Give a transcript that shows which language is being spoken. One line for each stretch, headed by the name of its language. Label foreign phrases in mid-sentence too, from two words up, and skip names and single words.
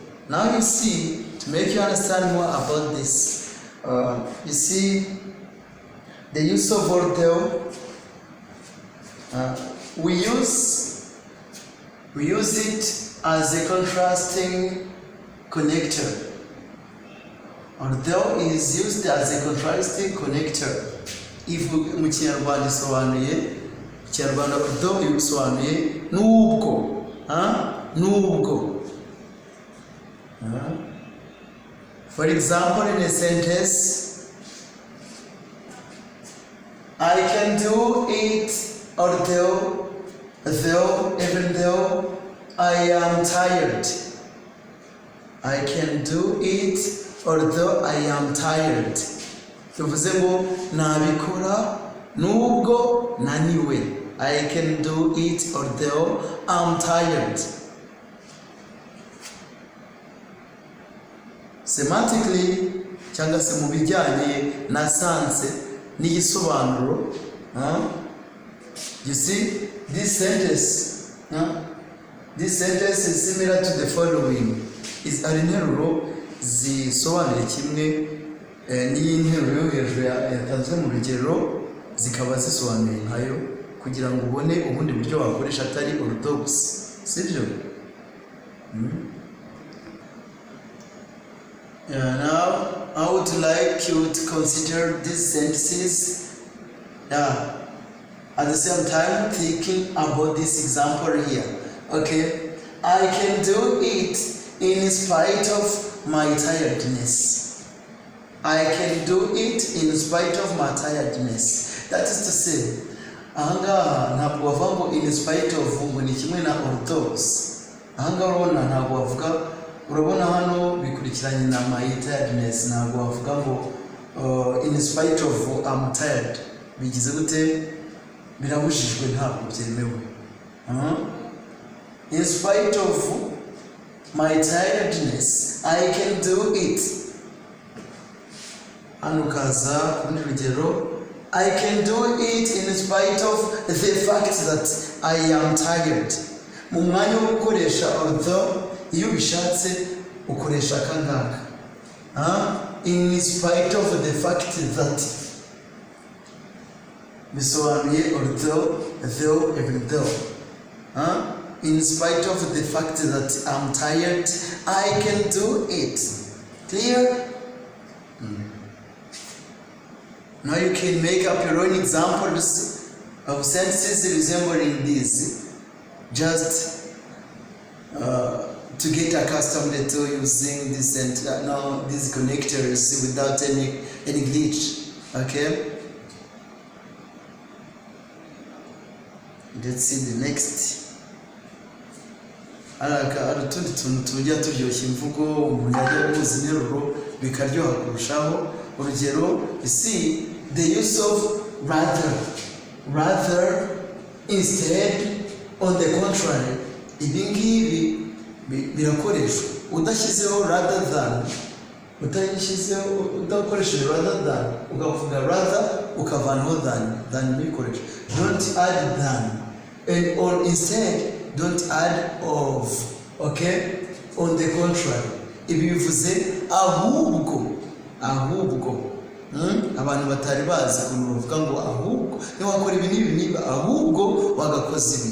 English: Now you see, to make you understand more about this, you see, the use of although, we use it as a contrasting connector. Although is used as a contrasting connector.
Kinyarwanda: If mu Kinyarwanda isobanuye, Kinyarwanda although isobanuye nubwo, nubwo.
English: For example, in a sentence, I can do it although, even though I am tired. I can do it although I am tired.
Kinyarwanda: Tuvuze ngo nabikora nubwo naniwe.
English: I can do it although I'm tired.
Kinyarwanda: Semantically, cyangwa se mu bijyanye na sanse n'igisobanuro,
English: you see, this sentence is similar to the following.
Kinyarwanda: Is ari interuro zisobanuye kimwe n'iyi nteruro yo hejuru yatanzwe mu rugero, zikaba zisobanuye nkayo, kugira ngo ubone ubundi buryo wakoresha atari orthodox, sibyo?
English: Now I would like you to consider these sentences, at the same time thinking about this example here. Okay, I can do it in spite of my tiredness. I can do it in spite of my tiredness. That is to say,
Kinyarwanda: ahangaha ntabwo bavuga ngo
English: in spite of
Kinyarwanda: ngo ni kimwe na orthodox. Ahangaha urabona ntabwo bavuga, urabona hano bikurikiranye na
English: my tiredness,
Kinyarwanda: ntabwo bavuga ngo
English: in spite of I'm tired.
Kinyarwanda: Bigize gute? Birabujijwe, ntabwo byemewe.
English: In spite of my tiredness, I can do it.
Kinyarwanda: Hano kaza kundi rugero,
English: I can do it in spite of the fact that I am tired.
Kinyarwanda: Mu mwanya wo gukoresha although, iyo bishatse ukoresha kangaka.
English: In spite of the fact that, bisobanuye although, though, even though. In spite of the fact that I'm tired, I can do it. Clear? Now you can make up your own examples of sentences resembling this, just to get accustomed to using this these connectors without any glitch. Okay? Let's see the next.
Kinyarwanda: Hari utundi tuntu tujya turyoshya imvugo, umuntu yajya guhuza interuro bikaryoha kurushaho. Urugero,
English: you see the use of rather, instead, on the contrary.
Kinyarwanda: Ibi ngibi birakoreshwa udashyizeho
English: rather than,
Kinyarwanda: udakoresheje
English: rather than,
Kinyarwanda: ukavuga rather ukavanaho than bikoresha.
English: Don't add than, and or instead don't add of. Okay? On the contrary,
Kinyarwanda: ibi bivuze ahubwo, abantu batari bazi kuvuga ngo ahubwo niwakora ibi n'ibi niba ahubwo wagakoze ibi.